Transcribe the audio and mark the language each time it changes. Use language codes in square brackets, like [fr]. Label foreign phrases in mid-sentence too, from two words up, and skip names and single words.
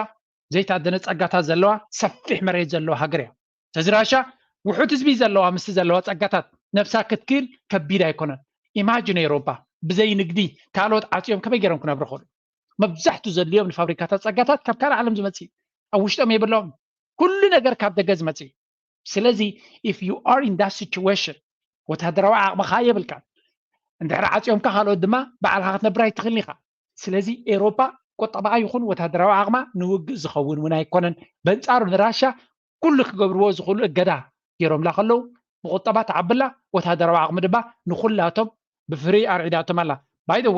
[ti] ዘይታደነ ፀጋታት ዘለዋ ሰፊሕ መሬት ዘለዋ ሃገር እያ ስለዚ ራሽያ ውሑድ ህዝቢ ዘለዋ ምስቲ ዘለዋ ፀጋታት ነፍሳ ክትክል ከቢድ ኣይኮነን ኢማጂን ኤውሮጳ ብዘይ ንግዲ ካልኦት ዓፅዮም ከመይ ገይሮም ክነብሩ ይኽእሉ መብዛሕትኡ ዘድልዮም ንፋብሪካታት ፀጋታት ካብ ካልእ ዓለም ዝመፅእ ኣብ ውሽጦም የብሎም ኩሉ ነገር ካብ ደገ ዝመፅእ ስለዚ [en] if you are in that situation [ti] ወታደራዊ ዓቕምኻ የብልካ እንድሕር ዓፂዮምካ ካልኦት ድማ ባዕልካ ክትነብር ኣይትኽእልኒ ኢኻ ስለዚ ኤሮፓ ቆጠባኣ ይኹን ወታደራዊ ዓቕማ ንውግእ ዝኸውን እውን ኣይኮነን በንጻሩ ንራሻ ኩሉ ክገብርዎ ዝኽእሉ እገዳ ገይሮምላ ከለዉ ብቁጠባ ተዓብላ ወታደራዊ ዓቕሚ ድማ ንኩላቶም ብፍሪ ኣርዒዳቶም ኣላ [en] by the